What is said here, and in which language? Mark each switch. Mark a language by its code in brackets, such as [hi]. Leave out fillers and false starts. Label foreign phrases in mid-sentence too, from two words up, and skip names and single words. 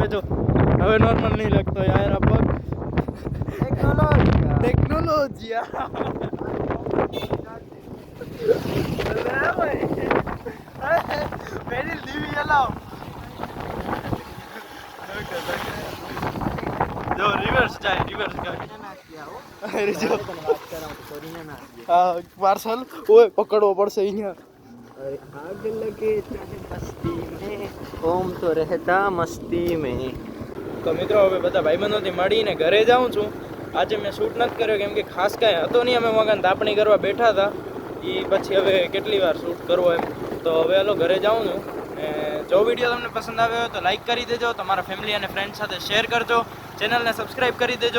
[gu] જો હવે નોર્મલ નહીં લાગતો યાર આ પગ. ટેકનોલોજી જો રિવર્સ જાય. પાર્સલ ઓય પકડવો પડશે અહીંયા. [hi] आग लगे मस्ती में, ओम तो रहता मस्ती में. [gu] તો મિત્રો, હવે બધા ભાઈબંધોથી મળીને ઘરે જાઉં છું. આજે મેં શૂટ નથી કર્યો કેમ કે ખાસ કાંઈ હતો નહીં. અમે મકાન તાપણી કરવા બેઠા હતા. એ પછી હવે કેટલી વાર શૂટ કરવો એમ. તો હવે હાલો ઘરે જાઉં છું. જો વિડીયો તમને પસંદ આવ્યો હોય તો લાઈક કરી દેજો, તમારા ફેમિલી અને ફ્રેન્ડ સાથે શેર કરજો, ચેનલને સબસ્ક્રાઈબ કરી દેજો.